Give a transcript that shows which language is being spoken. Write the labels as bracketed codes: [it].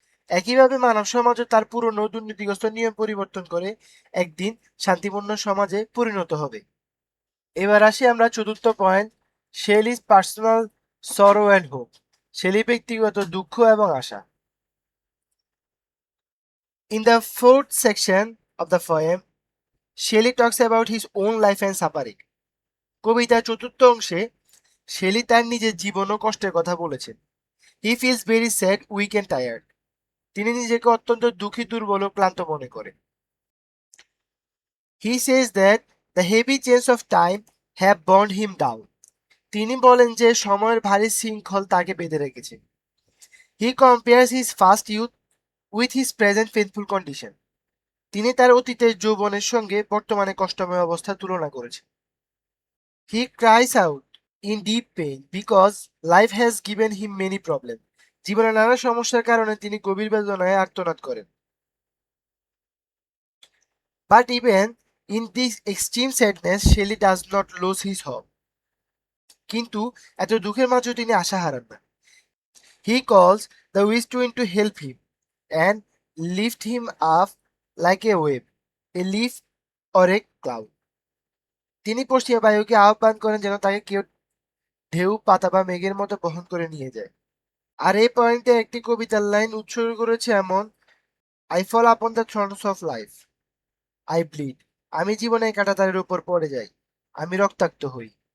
[bn] একইভাবে মানব সমাজও তার পুরনো দুর্নীতিগ্রস্ত নিয়ম পরিবর্তন করে একদিন শান্তিপূর্ণ সমাজে পরিণত হবে। এবার আসি আমরা চতুর্থ পয়েন্ট, [en] Shelley's personal sorrow and hope. [bn] শেলি ব্যক্তিগত দুঃখ এবং আশা। [en] In the fourth section of the poem, Shelley talks about his own life and suffering. [bn] কবিতার চতুর্থ অংশে শেলি তার নিজের জীবন ও কষ্টের কথা বলেছেন। [en] He feels very sad, weak and tired. [bn] তিনি নিজেকে অত্যন্ত দুঃখী, দুর্বল ও ক্লান্ত মনে করেন। [en] He says that the heavy chains of time have bound him down. [bn] তিনি বলেন যে সময়ের ভারী শৃঙ্খল তাকে বেঁধে রেখেছে। [en] He compares his past youth with his present painful condition. [bn] তিনি তার অতীতের যৌবনের সঙ্গে বর্তমানে কষ্টময় অবস্থা তুলনা করেছেন। [en] He cries out in deep pain because life has given him many problems. [bn] জীবনের নানা সমস্যার কারণে তিনি গভীর বেদনায় আর্তনাদ করেন। [en] But even in this extreme sadness, Shelley does not lose his hope. [bn] কিন্তু এত দুঃখের মাঝেও তিনি আশা হারান না। [en] He calls the west wind to help him and lift him up like a wave, a leaf or a cloud. [bn] তিনি পশ্চিমা বায়ুকে আহ্বান করেন যেন তাকে কেউ ঢেউ, পাতা বা মেঘের মতো বহন করে নিয়ে যায়। আর এই পয়েন্টে একটি কবিতার লাইন উৎসর্গ করেছে এমন, [en] I fall upon the thorns of life, I bleed. [bn] আমি জীবনের কাঁটাতারের উপর পড়ে যাই, আমি রক্তাক্ত হই।